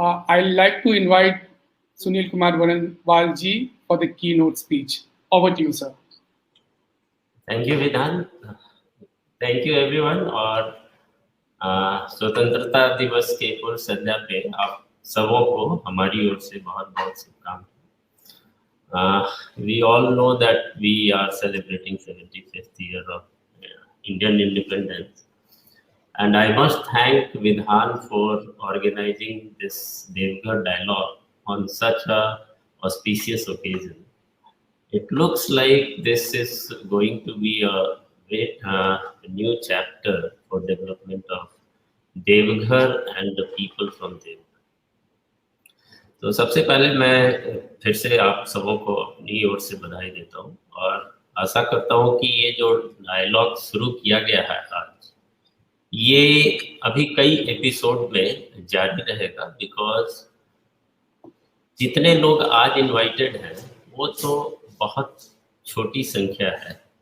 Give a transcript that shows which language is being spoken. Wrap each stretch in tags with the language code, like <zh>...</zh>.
<en>I like to invite Sunil Kumar Varnwal ji for the keynote speech. Over to you sir. Thank you Vidhan. Thank you everyone.</en> <hi>और स्वतंत्रता दिवस के पूर्व संध्या पे आप सबों को हमारी ओर से बहुत बहुत शुभकामनाएं.</hi> <en>We all know that we are celebrating 75th year of Indian independence, and I must thank Vidhan for organizing this Devghar dialogue on such a auspicious occasion. It looks like this is going to be a new chapter for development of Devghar and the people from Devghar.</en> <hi>तो सबसे पहले मैं फिर से आप सबों को अपनी ओर से बधाई देता हूँ और आशा करता हूँ कि ये जो डायलॉग शुरू किया गया है आज, ये अभी कई एपिसोड में जारी रहेगा, बिकॉज जितने लोग आज इनवाइटेड हैं वो तो बहुत छोटी संख्या है।</hi>